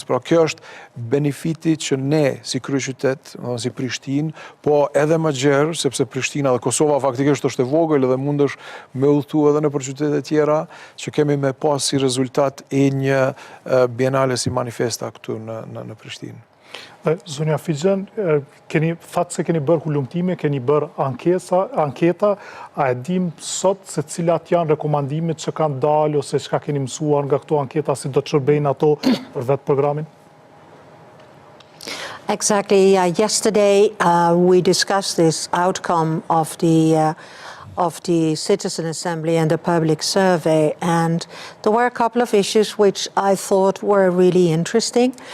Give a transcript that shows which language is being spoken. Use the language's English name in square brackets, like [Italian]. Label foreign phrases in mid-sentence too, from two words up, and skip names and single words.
[Albanian] Pra kjo është benefiti që ne si kryeqytet, si Prishtinë, po edhe më gjerë, sepse Prishtina dhe Kosova faktikisht është e vogël edhe mundesh me udhëtu edhe në për qytete tjera, që kemi me pas si rezultat e një bienale si manifesta këtu në Prishtinë. Zonja Figjen, thatë se keni bërë hulumtime, keni bërë anketa, a e dim sot se cilat janë rekomandimet që kanë dalë ose çka keni mësuar nga këto anketa, si do të shërbejnë ato për vetë programin? [English] Exactly. Yesterday we discussed this outcome of the Citizen Assembly and the public survey, and there were a couple of issues which I thought were really interesting.